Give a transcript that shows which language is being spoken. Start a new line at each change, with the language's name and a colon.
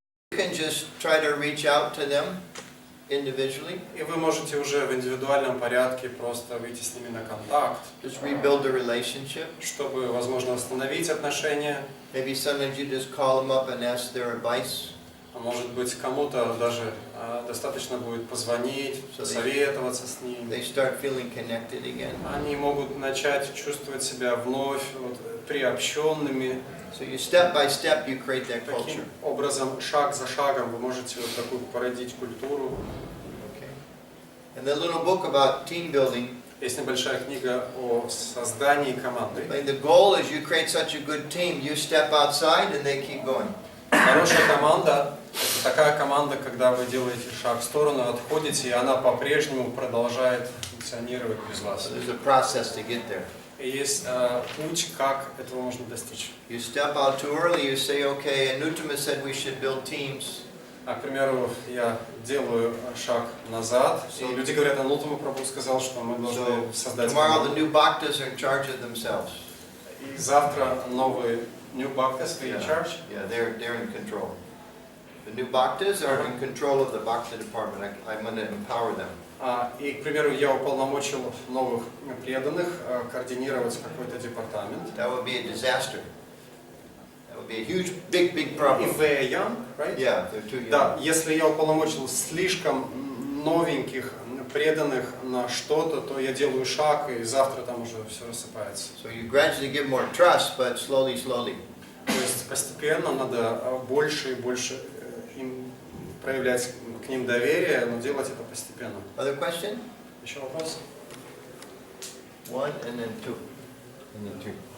English: You can just try to reach out to them individually.
Russian: и вы можете уже в индивидуальном порядке просто выйти с ними на контакт,
English: Just rebuild the relationship.
Russian: чтобы, возможно, восстановить отношения.
English: Maybe sometimes you just call them up and ask their advice.
Russian: А может быть, кому-то даже достаточно будет позвонить, посоветоваться с ними.
English: They start feeling connected again.
Russian: Они могут начать чувствовать себя вновь вот, приобщенными.
English: So you step by step you create that culture.
Russian: Таким образом, шаг за шагом вы можете вот такую породить культуру.
English: Okay. And the little book about team building.
Russian: Есть небольшая книга о создании команды.
English: Like the goal is you create such a good team, you step outside and they keep going.
Russian: Хорошая команда – это такая команда, когда вы делаете шаг в сторону, отходите, и она по-прежнему продолжает функционировать без вас.
English: So there's a process to get there.
Russian: И есть путь, как этого можно достичь.
English: You step out too early, you say, okay, Annuttama said we should build teams.
Russian: К примеру, я делаю шаг назад, и люди говорят, Ануттама прабху сказал, что мы должны создать
English: Tomorrow the
Russian: команду.
English: new bhaktas are in charge of themselves.
Russian: И завтра новые
English: New Bhaktas in charge. Yeah, they're in control. The new bhaktas are in control of the bhakta department. I'm going to empower them.
Russian: И, к примеру, я уполномочил новых преданных координировать какой-то департамент.
English: That would be a disaster. That would be a huge, big problem. If they are young, right? Yeah, they're too young.
Russian: Да, если я уполномочил слишком новеньких преданных на что-то, то я делаю шаг, и завтра там уже все рассыпается.
English: So you gradually give more trust, but slowly.
Russian: То есть постепенно надо больше и больше им проявлять к ним доверие, но делать это постепенно.
English: Other question?
Russian: Еще вопрос?
English: One and then two. And then three.